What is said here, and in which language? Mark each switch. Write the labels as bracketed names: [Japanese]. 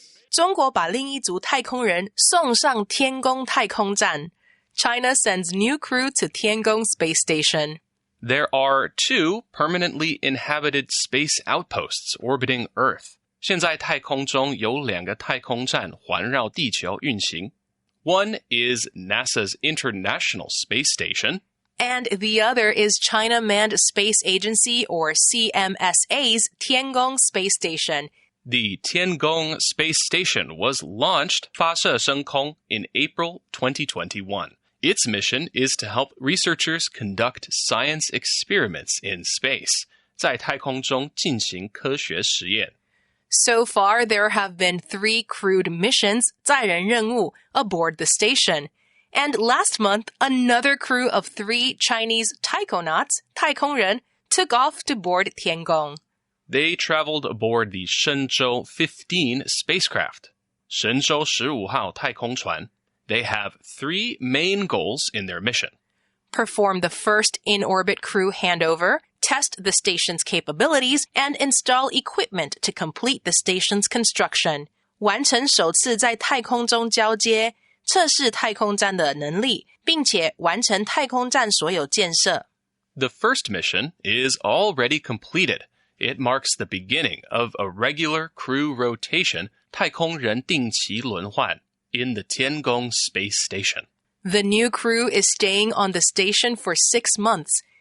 [Chinese] 中国把另一组太空人送上天宫太空站。 [English] China sends new crew to Tiangong Space Station. There are 2 permanently inhabited space outposts orbiting Earth. [Chinese] 现在太空中有2个太空站环绕地球运行。 [English] One is NASA's International Space Station. And the other is China Manned Space Agency, or CMSA's Tiangong Space Station. The Tiangong Space Station was launched [Chinese] 发射升空 [English] in April 2021. Its mission is to help researchers conduct science experiments in space. [Chinese] 在太空中进行科学实验。 [English] So far, there have been 3 crewed missions, [Chinese] 载人任务, [English] aboard the station. And last month, another crew of 3 Chinese taikonauts, 太空人, took off to board Tiangong. They traveled aboard the Shenzhou 15 spacecraft. [Chinese] 神舟15号太空船. [English] They have 3 main goals in their mission. Perform the first in-orbit crew handover, test the station's capabilities, and install equipment to complete the station's construction. [Chinese] 完成首次在太空中交接，测试太空站的能力，并且完成太空站所有建设。 [English] The first mission is already completed. It marks the beginning of a regular crew rotation, [Chinese] 太空人定期轮换, [English] in the Tiangong Space Station. The new crew is staying on the station for 6 months.